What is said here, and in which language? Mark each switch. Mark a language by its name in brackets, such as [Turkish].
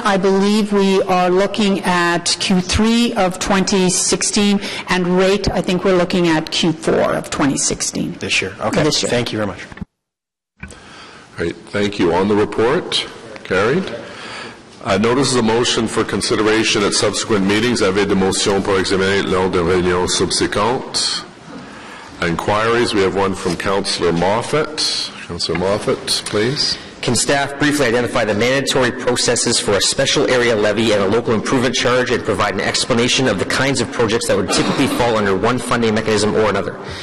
[English] I believe we are looking at Q3 of 2016, and rate, I think we're looking at Q4 of 2016. This year. Okay. This year. Thank you very much. Great, thank you. On the report, carried. Notice of motion for consideration at subsequent meetings. [French] Avez de motion pour examiner lors de réunions subséquentes. [English] Inquiries, we have one from Councillor Moffat. Councillor Moffat, please. Can staff briefly identify the mandatory processes for a special area levy and a local improvement charge, and provide an explanation of the kinds of projects that would typically fall under one funding mechanism or another?